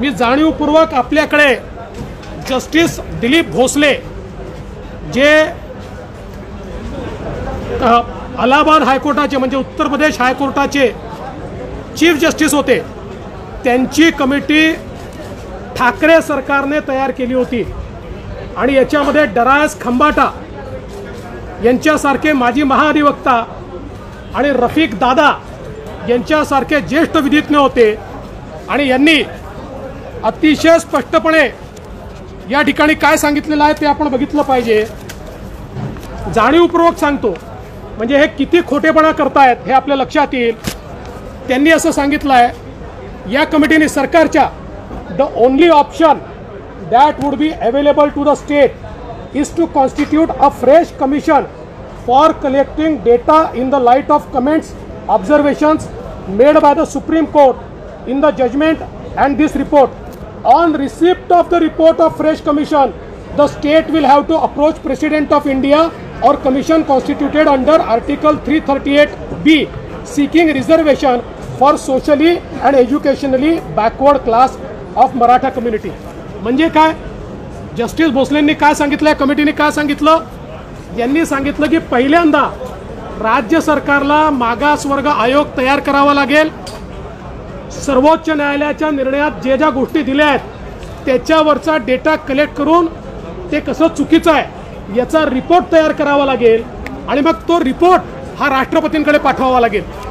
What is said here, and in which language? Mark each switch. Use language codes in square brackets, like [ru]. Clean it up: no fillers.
[mr] मी जाणीवपूर्वक आपल्याकडे जस्टिस दिलीप भोसले जे अलाहाबाद हायकोर्टाचे म्हणजे उत्तर प्रदेश हायकोर्टाचे चीफ जस्टिस होते, त्यांची कमिटी ठाकरे सरकारने तयार केली होती आणि याच्यामध्ये डरायस खंबाटा यांच्यासारखे माजी महाधिवक्ता आणि रफिक दादा यांच्यासारखे ज्येष्ठ विधिज्ञ होते। आणि यांनी अतिशय स्पष्टपणे या ठिकाणी काय सांगितलेलं आहे ते आपण बघितलं पाहिजे। जाणीवपूर्वक सांगतो, म्हणजे हे किती खोटेपणा करतायत हे आपल्या लक्षात येईल। त्यांनी असं सांगितलं आहे या कमिटीने, सरकारच्या, [en] The only option that would be available to the state is to constitute a fresh commission for collecting data in the light of comments, observations made by the Supreme Court in the judgment and this report. On receipt of the report of fresh commission, the state will have to approach President of India or commission constituted under Article 338B seeking reservation for socially and educationally backward class of Maratha community. [mr] म्हणजे काय, justice भोसलेंनी काय सांगितलं, कमिटीने काय सांगितलं? यांनी सांगितलं की पहिल्यांदा राज्य सरकारला मागासवर्ग आयोग तयार करावा लागेल, सर्वोच्च न्यायालयाच्या निर्णयात ज्या गोष्टी दिल्या आहेत त्याच्यावरचा डेटा कलेक्ट करून ते कसं चुकीचं आहे याचा रिपोर्ट तयार करावा लागेल आणि मग तो रिपोर्ट हा राष्ट्रपतींकडे पाठवावा लागेल.